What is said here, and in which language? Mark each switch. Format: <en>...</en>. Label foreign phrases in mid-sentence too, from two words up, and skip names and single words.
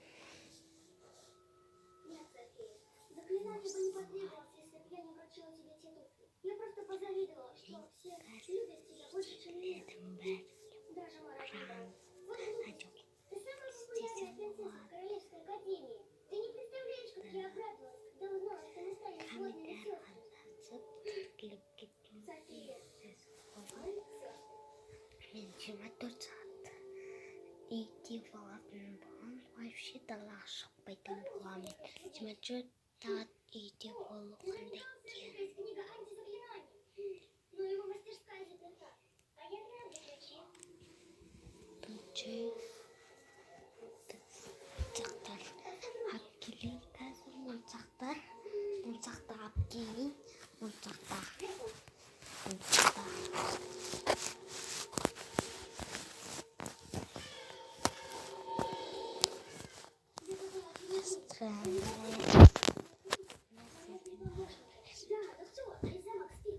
<ru>Нет, София, заклинание бы не потребовалось, если бы я не вручила тебе те туфли. Я просто позавидовала, что все любят тебя больше, чем я. Даже Марат. Вот глупость. Ты самая популярная принцесса в Королевской академии. Ты не представляешь, как я обрадовалась, когда узнала, что мы стали сводными сестрами. София,</ru> <kk>Мен 24 сағат үйде болатын болған, вообще далаға шықпайтын боламын. 24 сағат үйде болу қандай екен.</kk> <ru>книга антизаклинаний. Но его мастерская заперта. А я рада, зачем?</ru> <kk>Моншақтар алып келейін. Қазір моншақтар алып келейін. Моншақтар.</kk> <ru>Странная. Да, ну все, весь замок спит.</ru>